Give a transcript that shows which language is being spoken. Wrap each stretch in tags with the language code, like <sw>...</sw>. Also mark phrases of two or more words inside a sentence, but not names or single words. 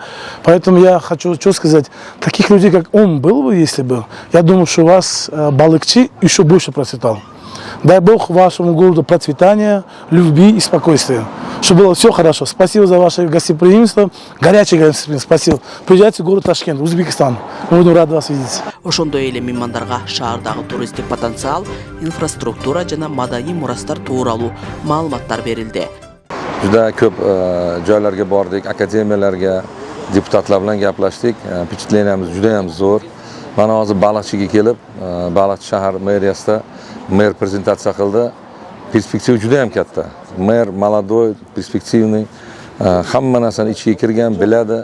<ru>Поэтому я хочу что сказать, таких людей, как он был бы, если бы, я думаю, что у вас Балыкчы еще больше процветал. Дай Бог вашему городу процветания, любви и спокойствия. Чтобы было все хорошо. Спасибо за ваше гостеприимство. Горячее гостеприимство. Спасибо. Приезжайте в город Ташкент, Узбекистан. Мы будем рады вас видеть.</ru> <ky>Ошондой эле меймандарга шаардагы туристтик потенциал, инфраструктура жана маданий мурастар тууралуу маалыматтар берилди.</ky> <uz>Juda ko'p joylarga bordik, akademiyalarga, deputatlar bilan gaplashdik. Vpечатленияmiz juda ham zo'r. Mana hozir Baliqchiga kelib, Baliqchi shahar meriyasida mer prezentatsiya qildi. Perspektiva juda ham katta. Mer</uz> <ru>молодой, перспективный,</ru> <uz>hamma narsani ichiga kirgan, biladi.</uz>